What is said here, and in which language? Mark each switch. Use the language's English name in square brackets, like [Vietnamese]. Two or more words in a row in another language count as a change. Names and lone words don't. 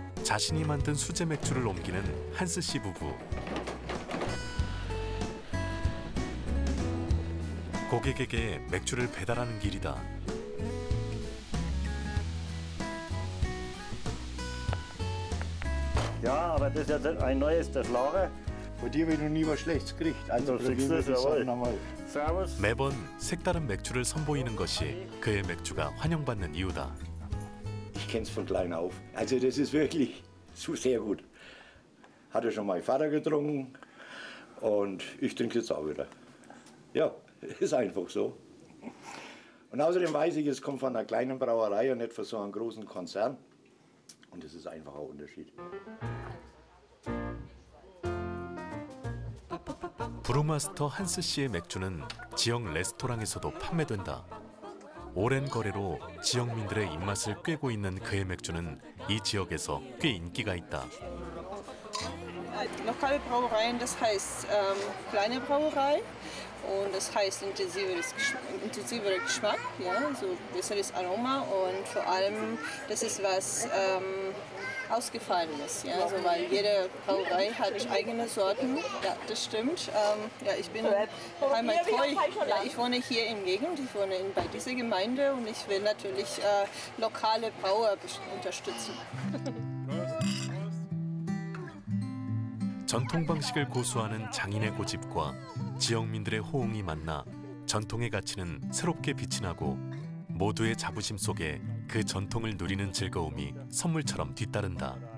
[Korean] 자신이 만든 수제 맥주를 옮기는 한스 씨 부부. 고객에게 맥주를 배달하는 길이다. [German] Ja, aber das ist jetzt ein neues, das Lager. Von dir habe ich noch nie was Schlechtes gekriegt. Also probieren wir die Sachen einmal. [Korean] 매번 색다른 맥주를 선보이는 것이 그의 맥주가 환영받는 이유다. [German] Ich kenne es von klein auf. Also das ist wirklich so sehr gut. Hatte schon mein Vater getrunken und ich trinke es jetzt auch wieder. Ja, ist einfach so. Und außerdem weiß ich, es kommt von einer kleinen Brauerei und nicht von so einem großen Konzern. Und das ist einfach ein Unterschied. [Korean] 브루마스터 한스 씨의 맥주는 지역 레스토랑에서도 판매된다. 오랜 거래로 지역민들의 입맛을 꿰고 있는 그의 맥주는 이 지역에서 꽤 인기가 있다. [German] Lokale Brauereien, das heißt kleine Brauerei und das heißt intensiverer Geschmack, ja, so besseres Aroma und vor allem das ist was Ausgefallenes, ja, also weil jede Brauerei hat eigene Sorten, ja, das stimmt. Ja, ich bin heimattreu, ja, ich wohne hier in Gegend, ich wohne bei dieser Gemeinde und ich will natürlich lokale Brauer unterstützen. [Korean] 전통 방식을 고수하는 장인의 고집과 지역민들의 호응이 만나 전통의 가치는 새롭게 빛이 나고 모두의 자부심 속에 그 전통을 누리는 즐거움이 선물처럼 뒤따른다.